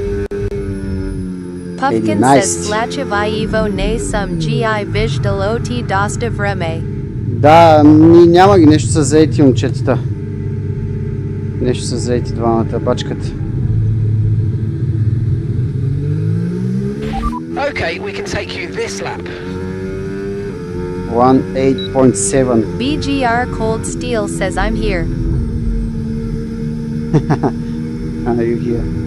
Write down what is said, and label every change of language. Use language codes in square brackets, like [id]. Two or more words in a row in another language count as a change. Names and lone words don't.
[bg] Puffkin 11. says Slachev Ivo не съм ги виж делоти доста време. Да, няма ги, нещо са заети момчетата. Нещо са заети двамата, бачката. [en] Okay, we can take you this lap. 18.7. BGR Cold Steel says I'm here. Are you here?